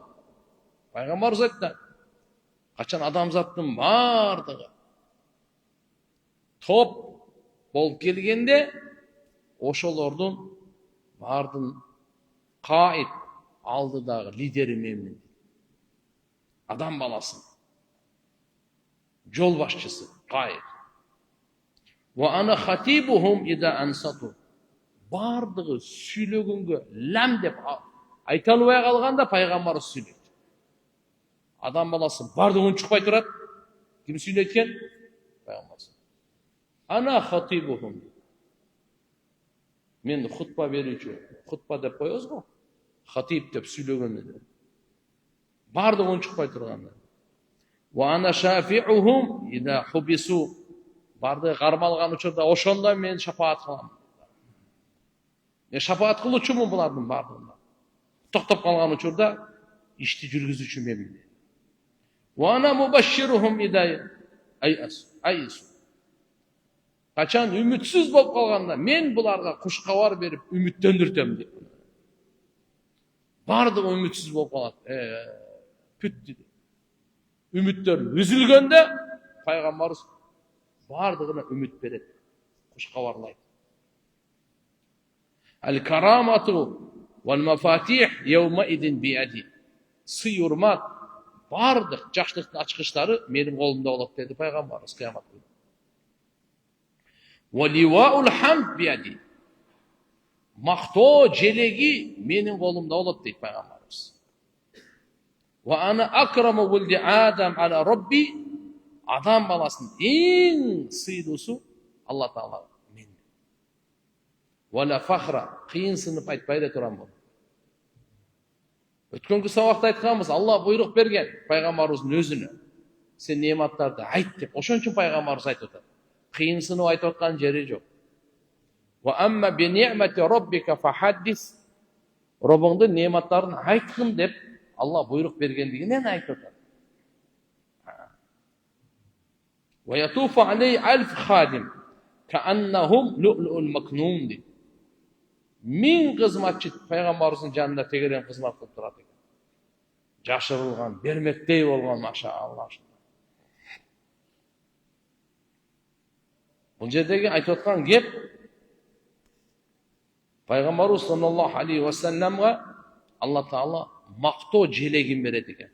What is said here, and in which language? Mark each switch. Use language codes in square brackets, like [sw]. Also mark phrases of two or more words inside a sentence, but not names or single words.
[ky] Пайгамбарыбыз айтты: качан адамзаттын бардыгы топ болуп келгенде, ошолордун бардын qaid алдыдагы лидери менмин. Адам баласын жол башчысы qaid. [ar] وأنا خطيبهم إذا أنصتوا. [ky] Бардыгы сүйлөгөнгө лам деп айта албай калганда пайгамбар сүйлөйт. Адам баласы бардыгын чукпай турат. Ким сүйлөйт экен? Пайгамбар. [ar] أنا خطيبهم. [ky] Мен хутба берүүчү. Хутба деп коебуз го. Хатип деп сүйлөгөндө. Бардыгын чыкпай турганда. [ar] وأنا شفيعهم إذا حبسوا. [ky] Барды кармалган учурда ошондо мен шафаат кылам. Мен шафаат кылуучумун булардын бардыгына. Токтоп калган учурда ишти жүргүзүүчү мен. [ar] وأنا مبشرهم إذا أيسوا. [ky] Качан үмүтсүз болуп калганда мен буларга куш кабар берип үмүттөндүртөм дейт. Бардыгы үмүтсүз болуп калат. Бүт дейт. Үмүттөр үзүлгөндө пайгамбарыбыз бардыгына үмүт берет. [ar] Куш кабарлайт. الكرامة والمفاتيح يومئذ بيدي. [ky] Сый урмат бардык жакшылыктын ачкычтары менин колумда болот деди пайгамбарыбыз кыямат күнү. [ar] ولواء الحمد بيدي. [ky] Мактоо желеги менин колумда болот дейт пайгамбарыбыз. [ar] وأنا أكرم ولد آدم على ربي. [ky] Адам баласынын эң сыйлуусу Алла Таала мен. [ar] ولا فخر, [ky] кыйынсынып айтпай да турам бул. Өткөнкү сабакта айтканбыз, Алла буйрук берген пайгамбарыбыздын өзүнө. Сен нематтарды айт деп. Ошон үчүн пайгамбарыбыз айтып атат. Кыйынсынып айтып аткан жери жок. [ar] وأما بنعمة ربك فحدث. [ky] Робуңдун нематтарын айткын деп Алла буйрук бергендигинен айтып атат. [ar] ويطوف عليه 1000 خادم كأنهم لؤلؤ المكنون. [ky] Миң кызматчы пайгамбарыбыздын жанында тегерен кызмат кылып турат экен. Жашырылган, бермектей болгон машаалла. Бул жердеги айтып аткан кеп пайгамбарыбыз [ar] صلى الله عليه وسلم [ky] Алла Таала мактоо желегин берет экен.